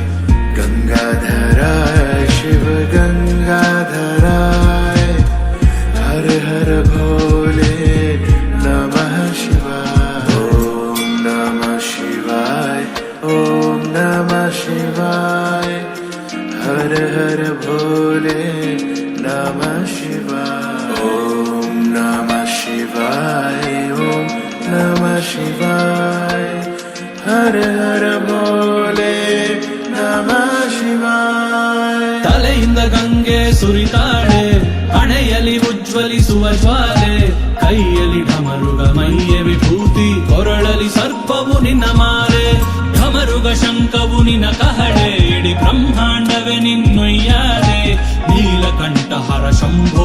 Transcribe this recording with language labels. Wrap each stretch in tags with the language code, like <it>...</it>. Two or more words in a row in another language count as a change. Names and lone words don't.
<sa>गंगाधराय शिव गंगाधराय, हर हर भोले नमः शिवाय. ओम नमः शिवाय, ओम नमः शिवाय, हर हर भोले नमः शिवाय. ओम नमः शिवाय, ओम नमः शिवाय, हर हर भोले नमः शिवाय</sa> <kn>ತಲೆಯಿಂದ ಗಂಗೆ ಸುರಿತಾಳೆ, ಹಣೆಯಲ್ಲಿ ಉಜ್ವಲಿಸುವ ಜ್ವಾಲೆ, ಕೈಯಲ್ಲಿ ಢಮರುಗ ಮೈಯ ವಿಭೂತಿ, ಕೊರಳಲಿ ಸರ್ಪವು ನಿನ್ನ ಮಾಲೆ, ಢಮರುಗ ಶಂಖವು ನಿನ್ನ ಕಹಳೆ, ಇಡೀ ಬ್ರಹ್ಮಾಂಡವೇ ನಿನ್ನೊಯ್ಯಾಲೆ, ನೀಲಕಂಠಹರ ಶಂಭೋ</kn>